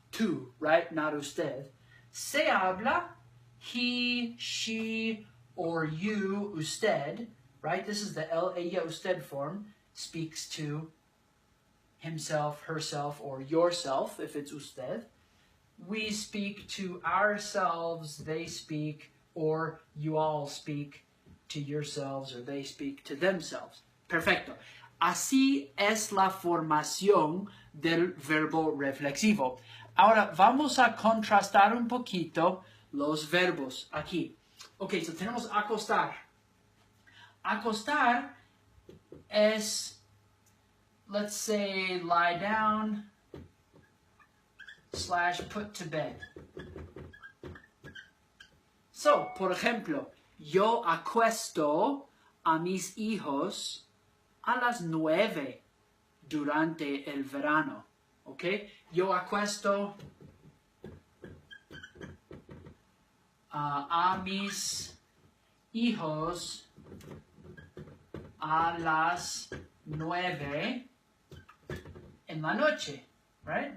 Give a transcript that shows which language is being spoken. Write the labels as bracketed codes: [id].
[en] Tú, right? Not usted. Se habla, he, she, or you, usted, right? This is the él, ella, usted form. speaks to himself, herself, or yourself, if it's usted. We speak to ourselves, they speak, or you all speak to yourselves, or they speak to themselves. [es] Perfecto. Así es la formación del verbo reflexivo. Ahora vamos a contrastar un poquito los verbos aquí. Ok, so tenemos acostar. [en] Acostar es, let's say, lie down / put to bed. [es] So, por ejemplo, yo acuesto a mis hijos a las 9 durante el verano. ¿Ok? Yo acuesto a mis hijos a las 9 en la noche, right?